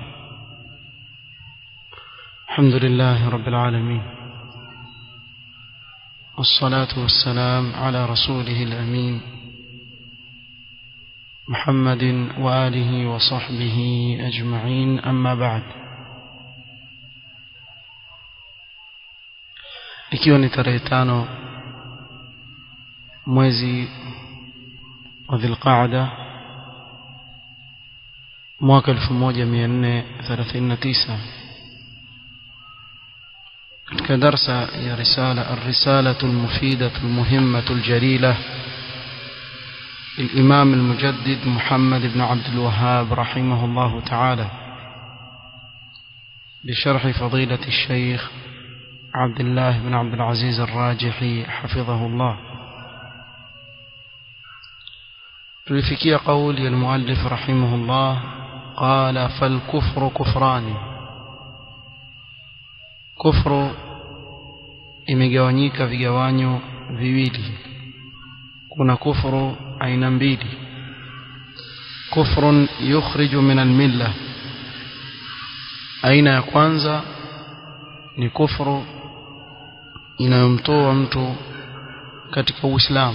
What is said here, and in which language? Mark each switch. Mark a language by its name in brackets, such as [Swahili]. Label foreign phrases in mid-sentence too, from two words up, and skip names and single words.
[Arabic] الحمد لله رب العالمين، والصلاة والسلام على رسوله الأمين محمد وآله وصحبه أجمعين، أما بعد. [Swahili] ikiwa ni tarehe 5 mwezi wa Dhulqaada mwaka 1439 katika darsa ya [Arabic] الرسالة المفيدة المهمة الجليلة للإمام المجدد محمد بن عبد الوهاب رحمه الله تعالى بشرح فضيلة الشيخ عبد الله بن عبد العزيز الراجحي حفظه الله. تلفكي قول المؤلف رحمه الله قال: فالكفر كفران. [Swahili] كفر imegawanyika vigawanyo viwili. Kuna kufru aina mbili: [Arabic] كفر يخرج من الملة. [Swahili] Aina ya kwanza ni kufru inayomtoa mtu katika Uislamu.